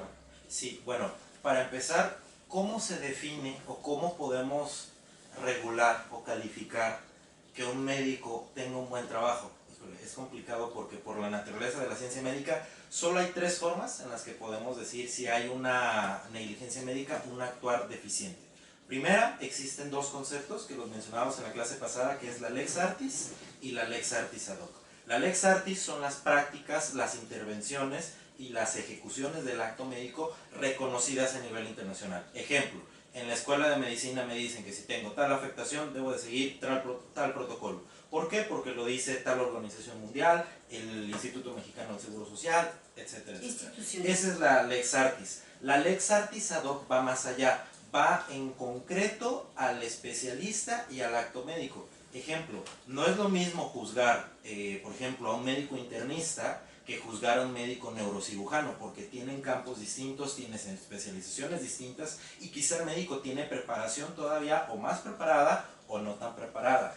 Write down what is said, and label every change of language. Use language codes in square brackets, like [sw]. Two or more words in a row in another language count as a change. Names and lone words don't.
[es] Sí, bueno, para empezar, ¿cómo se define o cómo podemos regular o calificar que un médico tenga un buen trabajo? Híjole, es complicado porque por la naturaleza de la ciencia médica solo hay 3 formas en las que podemos decir si hay una negligencia médica, un actuar deficiente. Primera, existen 2 conceptos que los mencionábamos en la clase pasada, que es la [la] lex artis [es] y la [la] lex artis ad hoc. [es] La [la] lex artis [es] son las prácticas, las intervenciones y las ejecuciones del acto médico reconocidas a nivel internacional. Ejemplo, en la escuela de medicina me dicen que si tengo tal afectación debo de seguir tal protocolo. ¿Por qué? Porque lo dice tal organización mundial, el Instituto Mexicano del Seguro Social, etcétera, etcétera. Instituciones. Esa es la [la] lex artis. [es] La [la] lex artis ad hoc [es] va más allá, va en concreto al especialista y al acto médico. Ejemplo, no es lo mismo juzgar, por ejemplo, a un médico internista que juzgar a un médico neurocirujano, porque tienen campos distintos, tienen especializaciones distintas y quizá el médico tiene preparación todavía o más preparada o no tan preparada.